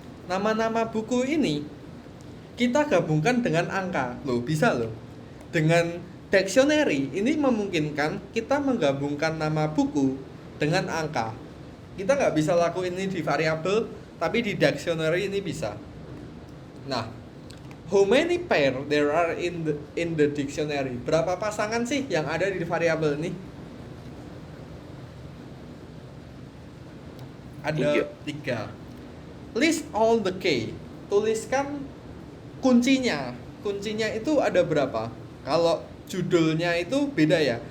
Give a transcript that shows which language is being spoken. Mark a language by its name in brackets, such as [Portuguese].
[Indonesian] Nama-nama buku ini kita gabungkan dengan angka. Loh, bisa loh. Dengan dictionary ini memungkinkan kita menggabungkan nama buku dengan angka. Kita nggak bisa lakuin ini di variabel, tapi di dictionary ini bisa. [English] Nah, how many pair there are in the dictionary? [Indonesian] Berapa pasangan sih yang ada di variabel ini? Ada 3. [English] List all the key. [Indonesian] Tuliskan kuncinya. Kuncinya itu ada berapa? Kalau judulnya itu beda ya.